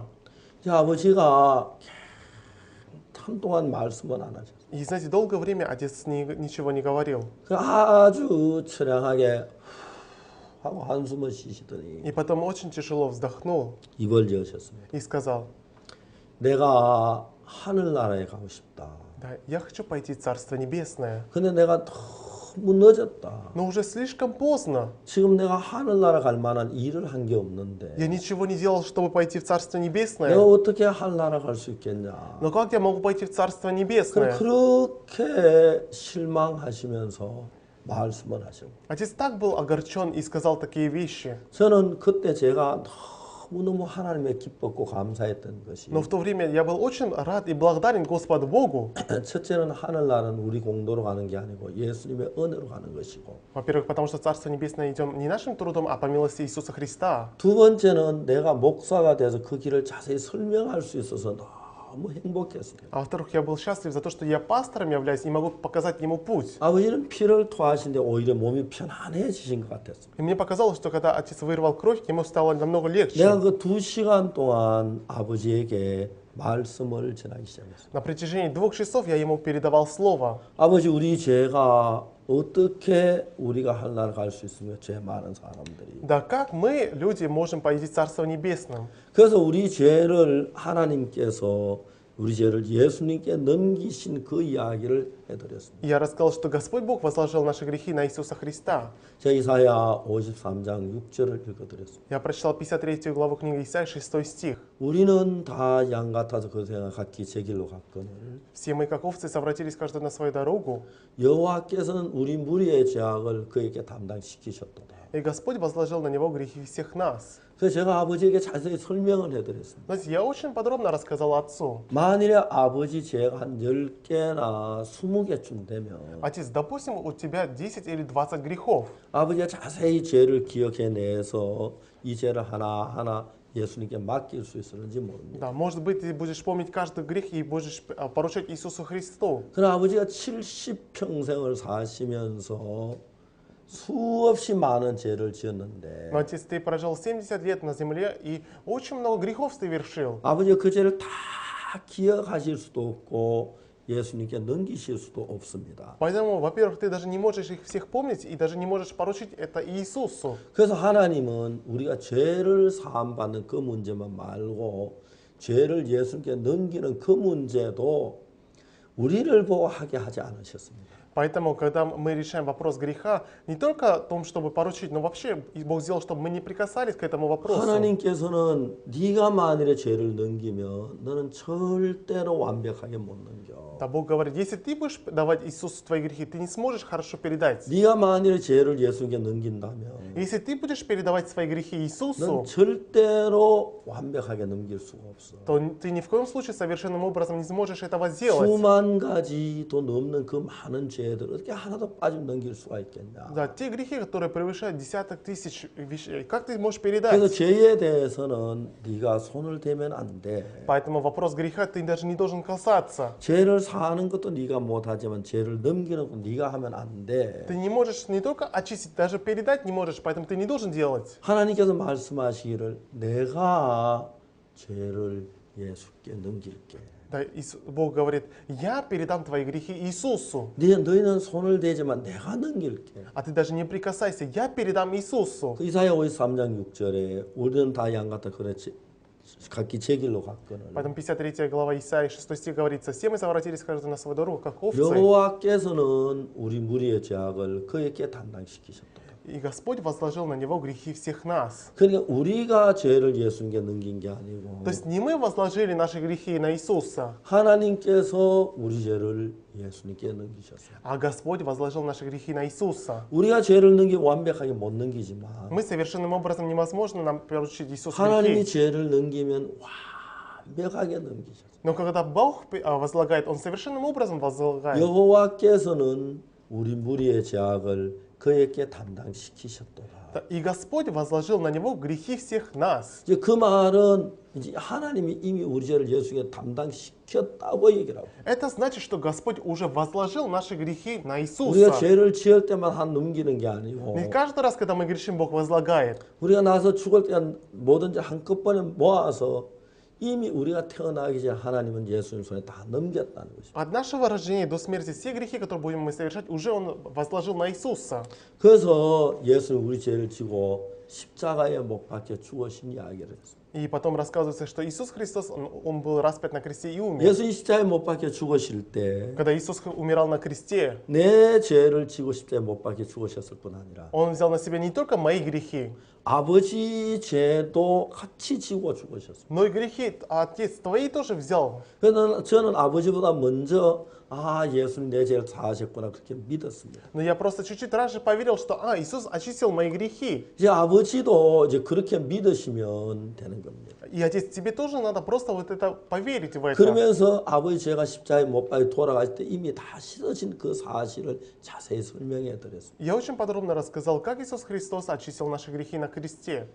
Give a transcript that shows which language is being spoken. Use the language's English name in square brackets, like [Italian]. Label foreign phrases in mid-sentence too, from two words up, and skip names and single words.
[Korean] 이제 아버지가 한동안 말씀을 안 하셨어요. [Russian] И, знаете, долгое время отец ничего не говорил. [Korean] 아주 처량하게 하고 한숨을 쉬시더니 [Russian] И потом очень тяжело вздохнул [Korean] 입을 여셨습니다. [Russian] и сказал, [Korean] 내가 하늘나라에 가고 싶다. [Russian] да, я хочу пойти в Царство Небесное, [Korean] 근데 내가 너무 늦었다. [Russian] но уже слишком поздно. [Korean] 지금 내가 하늘나라 갈 만한 일을 한 게 없는데 [Russian] Я ничего не делал, чтобы пойти в Царство [Korean] 내가 [Russian] Небесное. [Korean] 어떻게 하늘나라 갈 수 있겠냐. [Russian] Но как я могу пойти в Царство Небесное? [Korean] 그렇게 실망하시면서 말씀을 하시고 [Russian] Отец так был огорчен и сказал такие вещи. [Korean] 저는 그때 제가 너무너무 하나님의 기뻤고 감사했던 것이 [Russian] Но в то время я был очень рад и благодарен Господу Богу. [Korean] 첫째는 하늘나라는 우리 공도로 가는 게 아니고 예수님의 은혜로 가는 것이고 [Russian] Во-первых, потому что в Царство Небесное идем не нашим трудом, а по милости Иисуса Христа. [Korean] 두 번째는 내가 목사가 돼서 그 길을 자세히 설명할 수 있어서 너무 행복했어요. [Russian] А во-вторых, я был счастлив за то, что я пастором являюсь и могу показать ему путь. [Korean] 아버지는 피를 토하시는데 오히려 몸이 편안해지신 것 같았어요. [Russian] И мне показалось, что когда отец вырвал кровь, ему стало намного легче. [Korean] 내가 그 2시간 동안 아버지에게 말씀을 전하기 시작했어요. [Russian] На протяжении 2 часов я ему передавал слово. [Korean] 아버지 우리 죄가 어떻게 우리가 하늘나라 갈 수 있으며 죄 많은 사람들이 [Russian] Да как мы, люди, можем пойти в Царство Небесное? [Korean] 그래서 우리 죄를 하나님께서 우리 죄를 예수님께 넘기신 그 이야기를 해드렸습니다. [Russian] И я рассказал, что Господь Бог возложил наши грехи на Иисуса Христа. [Korean] 제가 이사야 53장 6절을 읽어드렸습니다. [Russian] Я прочитал 53 главу книги Исаия, 6 стих. [Korean] 우리는 다 양 같아서 그 생각 각기 제 길로 갔거늘 [Russian] Все мы, как овцы, совратились каждый на свою дорогу, [Korean] 여호와께서는 우리 무리의 죄악을 그에게 담당시키셨도다. [Russian] и Господь возложил на него грехи всех нас. [Korean] 그래서 제가 아버지에게 자세히 설명을 해드렸습니다. [Russian] Знаете, я очень подробно рассказал отцу. [Korean] 만일에 아버지 죄가 한 10개나 20개쯤 되면 [Russian] Отец, допустим, у тебя 10 или 20 грехов. [Korean] 아버지가 자세히 죄를 기억해내서 이 죄를 하나하나 예수님께 맡길 수 있었는지 모릅니다. [Russian] Да, может быть, ты будешь помнить каждый грех и будешь поручать Иисусу Христу. [Korean] 그러나 아버지가 70평생을 사시면서 수없이 많은 죄를 지었는데 [Russian] Но, отец, ты прожил 70 лет на земле и очень много грехов совершил. [Korean] 아버지가 그 죄를 다 기억하실 수도 없고 예수님께 넘기실 수도 없습니다. [Russian] Поэтому, во-первых, ты даже не можешь их всех помнить и даже не можешь поручить это Иисусу. [Korean] 그래서 하나님은 우리가 죄를 사함받는 그 문제만 말고 죄를 예수님께 넘기는 그 문제도 우리를 보고 하게 하지 않으셨습니다. [Russian] Поэтому, когда мы решаем вопрос греха, не только о том, чтобы поручить, но вообще Бог сделал, чтобы мы не прикасались к этому вопросу. [Korean] 하나님께서는 네가 만일에 죄를 넘기면 너는 절대로 완벽하게 못 넘겨. [Russian] Да, Бог говорит, если ты будешь давать Иисусу твои грехи, ты не сможешь хорошо передать. [Korean] 네가 만일에 죄를 예수님께 넘긴다면 [Russian] Если ты будешь передавать свои грехи [Korean] 넌 [Russian] Иисусу, [Korean] 절대로 완벽하게 넘길 수가 없어. [Russian] то ты ни в коем случае совершенным образом не сможешь этого сделать. [Korean] 수만 가지도 넘는 그 많은 죄들 어떻게 하나도 빠짐 넘길 수가 있겠냐. [Russian] Да, те грехи, которые превышают десяток тысяч вещей, как ты можешь [Korean] 그래서 [Russian] передать? [Korean] 죄에 대해서는 네가 손을 대면 안 돼. [Russian] Поэтому вопрос греха ты даже не должен касаться. [Korean] 죄를 사하는 것도 네가 못하지만 죄를 넘기는 건 네가 하면 안 돼. [Russian] Ты не можешь не только очистить, даже передать не можешь, поэтому ты не должен делать. [Korean] 하나님께서 말씀하시기를 내가 죄를 예수께 넘길게. [Russian] Да, Бог говорит, я передам твои грехи Иисусу, [Korean] 너희는 손을 대지만 내가 넘길게. [Russian] а ты даже не прикасайся, я передам Иисусу. [Korean] 그 이사야 53장 6절에 우리는 다 양같아 그렇지 각기 제 길로 갔거늘 [Russian] Поэтому 53 глава Исаии 6 стих говорится, все мы совратились каждый на свою дорогу, как овцы. [Korean] 여호와께서는 우리 무리의 죄악을 그에게 담당시키셨다. [Russian] И Господь возложил на него грехи всех нас. [Korean] 그러니까 우리가 죄를 예수님께 넘긴 게 아니고 [Russian] То есть не мы возложили наши грехи на Иисуса, [Korean] 하나님께서 우리 죄를 예수님께 넘기셨어요. [Russian] а Господь возложил наши грехи на Иисуса. [Korean] 우리가 죄를 넘기고 완벽하게 못 넘기지만 [Russian] Мы совершенным образом невозможно нам поручить Иисусу [Korean] 하나님이 [Russian] грехи. [Korean] 죄를 넘기면 완벽하게 넘기셨어요. [Russian] Но когда Бог возлагает, Он совершенным образом возлагает. [Korean] 여호와께서는 우리 무리의 죄악을 그에게 담당시키셨도다. [Russian] И Господь возложил на него грехи всех нас. [Korean] 이제 그 말은 이제 하나님이 이미 우리 죄를 예수님께 담당시켰다고 얘기를 하고. [Russian] Это значит, что Господь уже возложил наши грехи на [Korean] 우리가 [Russian] Иисуса. [Korean] 죄를 지을 때만 한 넘기는 게 아니고 [Russian] Не каждый раз, когда мы грешим, Бог возлагает. [Korean] 우리가 나서 죽을 때 뭐든지 한꺼번에 모아서 이미 우리가 태어나기 전에 하나님은 예수님 손에 다 넘겼다는 것입니다. [Russian] От нашего рождения до смерти все грехи, которые будем мы совершать, уже Он возложил на Иисуса. [Korean] 그래서 예수는 우리 죄를 지고 십자가에 못 박혀 죽으신 이야기를 했습니다. [Russian] И потом рассказывается, что Иисус Христос, Он был распят на кресте и умер. [Korean] 예수님 십자가에 못 박혀 죽으실 때 [Russian] Когда Иисус умирал на кресте, [Korean] 내 죄를 지고 십자가에 못 박혀 죽으셨을 뿐 아니라 [Russian] Он взял на себя не только мои грехи, [Korean] 아버지 죄도 같이 지고 죽으셨습니다. [Russian] но и грехи, Отец, твои тоже взял. [Korean] 그래서 저는 아버지보다 먼저 예수님 내 죄를 사하셨구나 그렇게 믿었습니다. [Russian] Но я просто чуть-чуть раньше поверил, что Иисус очистил мои грехи. [Korean] 이제 아버지도 이제 그렇게 믿으시면 되는 겁니다. [Russian] И, Отец, тебе тоже надо просто вот это поверить в это. [Korean] 그러면서 아버지 죄가 십자가에 못 박혀 돌아가실 때 이미 다 씻어진 그 사실을 자세히 설명해 드렸습니다. [Russian] Я очень подробно рассказал, как Иисус Христос очистил наши грехи на кресте.